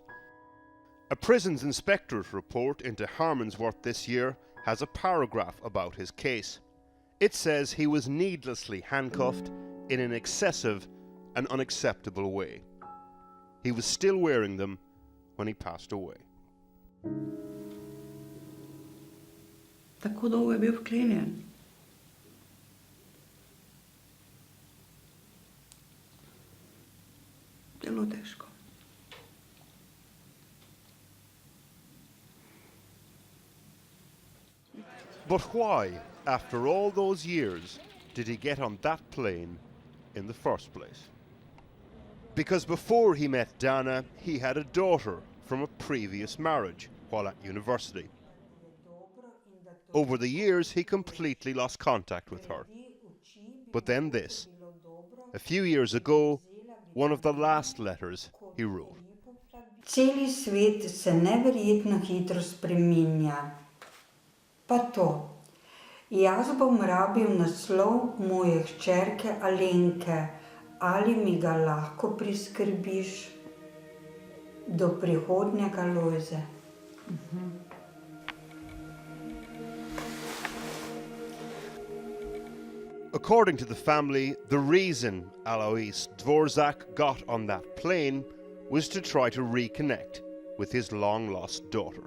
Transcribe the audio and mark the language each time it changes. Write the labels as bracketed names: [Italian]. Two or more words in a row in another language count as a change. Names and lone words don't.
[English] A prisons inspector's report into Harmondsworth this year has a paragraph about his case. It says he was needlessly handcuffed in an excessive and unacceptable way. He was still wearing them when he passed away. [Slovenian] Tako dolgo je bil vklenjen. Zelo težko. [English] But why, after all those years, did he get on that plane in the first place? Because before he met Dana, he had a daughter from a previous marriage while at university. Over the years, he completely lost contact with her. But then this. A few years ago, one of the last letters he wrote. [Slovenian] Celi svet se neverjetno hitro spreminja. Pa to. Jaz bom rabil naslov moje hčerke Alenke. Ali mi ga lahko priskrbiš? Do prihodnjega, Lojze. [English] According to the family, the reason Alois Dvorzak got on that plane was to try to reconnect with his long-lost daughter.